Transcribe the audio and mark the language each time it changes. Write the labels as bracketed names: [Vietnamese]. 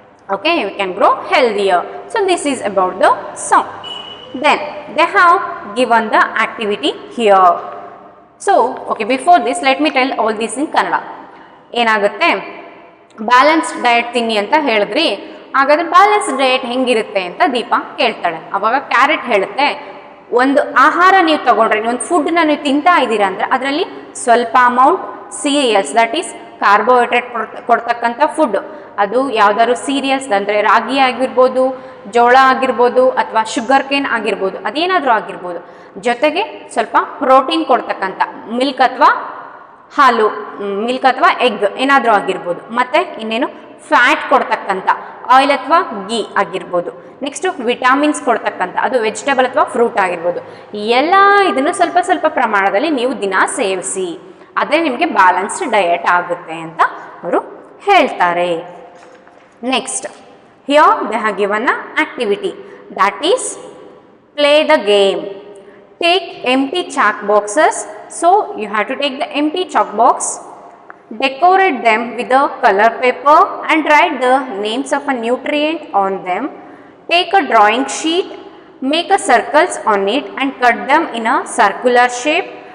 [English] Okay, we can grow healthier. So this is about the song. Then they have given the activity here. So okay, before this let me tell all this in Kannada. [Kannada] ಏನಾಗುತ್ತೆ, balanced diet ತಿನ್ನಿ ಅಂತ ಹೇಳಿದ್ರಿ, ಹಾಗಾದ್ರೆ balance diet ಹೆಂಗಿರುತ್ತೆ ಅಂತ ದೀಪ ಕೇಳ್ತಾಳೆ. ಅವಾಗ carrot ಹೇಳುತ್ತೆ, ಒಂದು ಆಹಾರ ನೀವು ತಗೊಂಡ್ರೆ, ಒಂದು ಫುಡ್ನ ನೀವು ತಿಂತಾ ಇದ್ದೀರಾ ಅಂದರೆ ಅದರಲ್ಲಿ ಸ್ವಲ್ಪ amount serials, [English] that is [Kannada] carbohydrate ಕೊಡ್ತಕ್ಕಂಥ ಫುಡ್, ಅದು ಯಾವ್ದಾದ್ರು ಸೀರಿಯಲ್ಸ್ ಅಂದರೆ ರಾಗಿ ಆಗಿರ್ಬೋದು, ಜೋಳ ಆಗಿರ್ಬೋದು, ಅಥವಾ ಶುಗರ್ ಕೇನ್ ಆಗಿರ್ಬೋದು, ಅದೇನಾದರೂ ಆಗಿರ್ಬೋದು. ಜೊತೆಗೆ ಸ್ವಲ್ಪ ಪ್ರೋಟೀನ್ ಕೊಡ್ತಕ್ಕಂಥ ಮಿಲ್ಕ್ ಅಥವಾ ಹಾಲು, ಮಿಲ್ಕ್ ಅಥವಾ ಎಗ್ ಏನಾದರೂ ಆಗಿರ್ಬೋದು. ಮತ್ತು ಇನ್ನೇನು ಫ್ಯಾಟ್ ಕೊಡ್ತಕ್ಕಂಥ ಆಯಿಲ್ ಅಥವಾ ಗೀ ಆಗಿರ್ಬೋದು. ನೆಕ್ಸ್ಟು ವಿಟಾಮಿನ್ಸ್ ಕೊಡ್ತಕ್ಕಂಥ ಅದು ವೆಜಿಟೇಬಲ್ ಅಥವಾ ಫ್ರೂಟ್ ಆಗಿರ್ಬೋದು. ಎಲ್ಲ ಇದನ್ನು ಸ್ವಲ್ಪ ಸ್ವಲ್ಪ ಪ್ರಮಾಣದಲ್ಲಿ ನೀವು ದಿನ ಸೇವಿಸಿ, ಅದೇ ನಿಮಗೆ ಬ್ಯಾಲೆನ್ಸ್ಡ್ ಡಯಟ್ ಆಗುತ್ತೆ ಅಂತ ಅವರು ಹೇಳ್ತಾರೆ. [English] Next, here they have given a activity, that is play the game. Take empty chalk boxes. So you have to take the empty chalk box, decorate them with a color paper and write the names of a nutrient on them. Take a drawing sheet, make a circles on it and cut them in a circular shape.